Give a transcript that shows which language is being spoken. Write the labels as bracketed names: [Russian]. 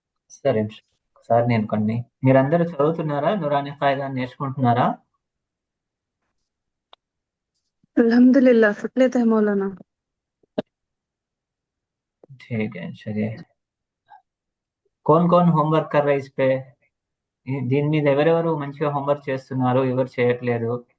[Telugu] సరే, ఒకసారి నేను కొన్ని మీరందరూ చదువుతున్నారా? నూరాని ఖాయిదా నేర్చుకుంటున్నారా? [Hindi] अल्हम्दुलिल्लाह सीख लेते हैं मौलाना। ठीक है, चलिए. कौन कौन హోంవర్క్ कर रहे इस पे? [Telugu] దీని మీద ఎవరెవరు మంచిగా హోంవర్క్ చేస్తున్నారు, ఎవరు చేయట్లేదు?